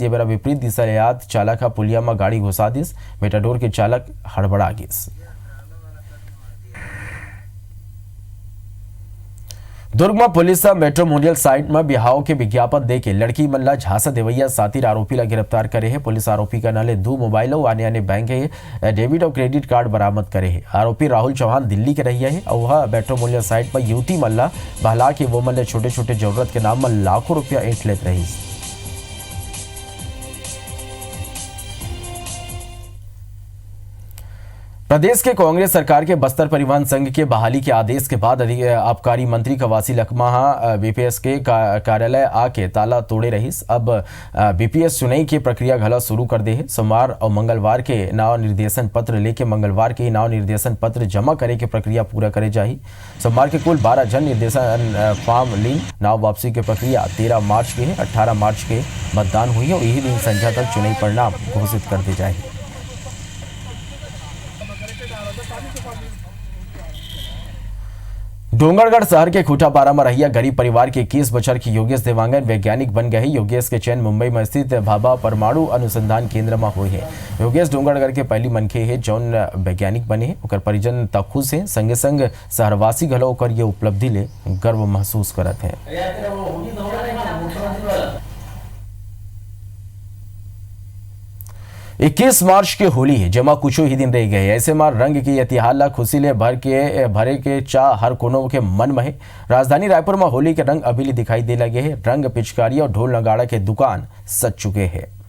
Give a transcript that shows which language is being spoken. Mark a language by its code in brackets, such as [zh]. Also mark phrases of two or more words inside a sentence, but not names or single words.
[hne] ये बेरा विपरीत दिशा याद चालक पुलिया में गाड़ी घुसा दिस। मेटाडोर के चालक हड़बड़ा गिस। दुर्ग में पुलिस [en] matrimonial site [hne] में बिहाव के विज्ञापन देके लड़की मन ला झांसा देवैया सातिर आरोपी ला गिरफ्तार करे है। पुलिस आरोपी का नाले 2 मोबाइल और आने बैंक है डेबिट और [en] credit card [hne] बरामद करे है। आरोपी राहुल चौहान दिल्ली के रहिया है और वह [en] matrimonial site [hne] पर युवती मन ला बहला के वो मन ले छोटे छोटे जरूरत के नाम में लाखों रुपया ऐंठ लेत रही। प्रदेश के कांग्रेस सरकार के बस्तर परिवहन संघ के बहाली के आदेश के बाद आबकारी मंत्री कवासी लखमा बीपीएस के कार्यालय आके ताला तोड़े रहीस। अब बीपीएस चुनाई की प्रक्रिया घला शुरू कर दे है। सोमवार और मंगलवार के नाव निर्देशन पत्र लेके मंगलवार के नाव निर्देशन पत्र जमा करे के प्रक्रिया पूरा करे जाही। सोमवार के कुल 12 जन निर्देशन फॉर्म ली। नाव वापसी की प्रक्रिया 13 मार्च के है। 18 मार्च के मतदान हुई और यही दिन संध्या तक चुनाई परिणाम घोषित कर दी जाएगी। डोंगरगढ़ शहर के खूटापारा में रहिया गरीब परिवार के 21 बछर की योगेश देवांगन वैज्ञानिक बन गए। योगेश के चयन मुंबई में स्थित भाभा परमाणु अनुसंधान केंद्र में हुए है। योगेश डोंगरगढ़ के पहली मनखे है जौन वैज्ञानिक बने हैं। ओकर परिजन तखुश है, संगे संग शहरवासी घलो ओकर ये उपलब्धि ले गर्व महसूस करत है। 21 मार्च के होली है, जमा कुछ ही दिन रह गए। ऐसे में रंग की इतिहास ला खुशी ले भरे के चाह हर कोनो के मन में है। राजधानी रायपुर में होली के रंग अभी दिखाई दे लगे हैं। रंग पिचकारी और ढोल नगाड़ा के दुकान सज चुके हैं।